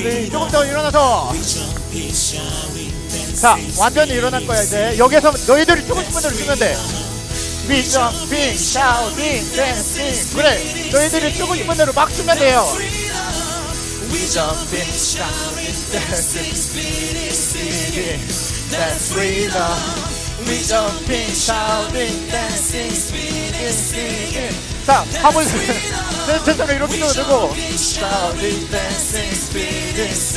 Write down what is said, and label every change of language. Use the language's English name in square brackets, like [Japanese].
[Korean] 조금 더 일어나서. 자, 완전히 일어날 거야. 이제 여기서 너희들이 추고 싶은 대로 추면 돼. [English] We jumping, shouting, dancing. [Korean] 그래, 너희들이 추고 싶은 대로 막 추면 돼요. [English] We jumping, shouting, dancing, screaming. That's freedom. We jumping, shouting, dancing, screaming. [Korean] 자, 한번 제 손을 이렇게 들고 [English] shouting, dancing, screaming.